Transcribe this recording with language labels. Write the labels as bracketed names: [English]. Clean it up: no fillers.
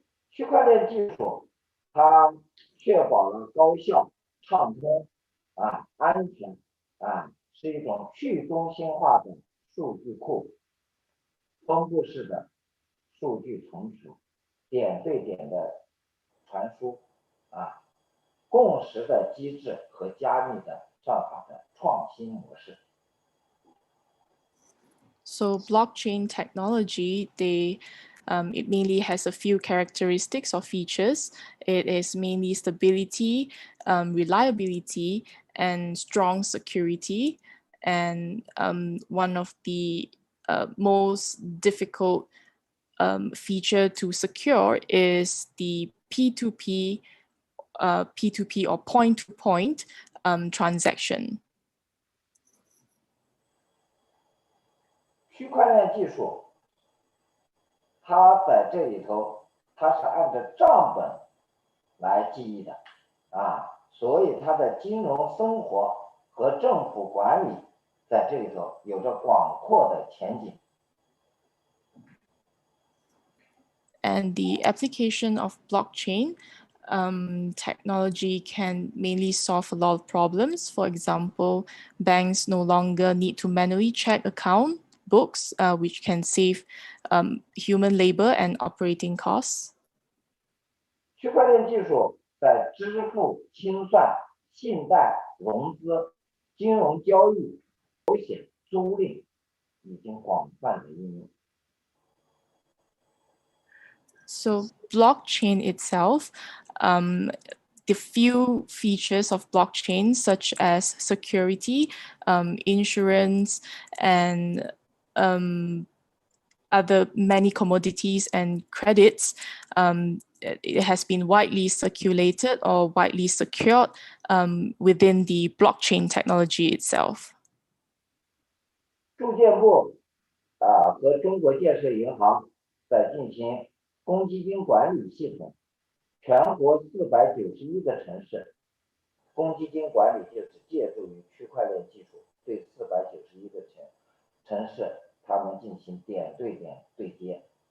[Chinese] 区块链技术它确保了高效、畅通、安全、是一种去中心化的数据库，分布式的数据存储，点对点的传输啊，共识的机制和加密的算法的创新模式。 [English] So blockchain technology, it mainly has a few characteristics or features. It is mainly stability, reliability, and strong security. And one of the most difficult feature to secure is the P2P or point-to-point transaction. [Chinese] 区块链技术，它在这里头，它是按照账本来记忆的啊，所以它的金融生活和政府管理在这里头有着广阔的前景。 [English] And the application of blockchain technology can mainly solve a lot of problems. For example, banks no longer need to manually check account books, which can save human labor and operating costs. [Chinese] 区块链技术在支付、清算、信贷、融资、金融交易、保险、租赁已经广泛的应用。 [English] So blockchain itself, the few features of blockchain such as security, insurance, and other many commodities and credits, it has been widely circulated or widely secured within the blockchain technology itself. [Chinese] 住建部和中国建设银行在进行公积金管理系统，全国491个城市，公积金管理就是借助于区块链技术，对491个城市，他们进行点对点对接。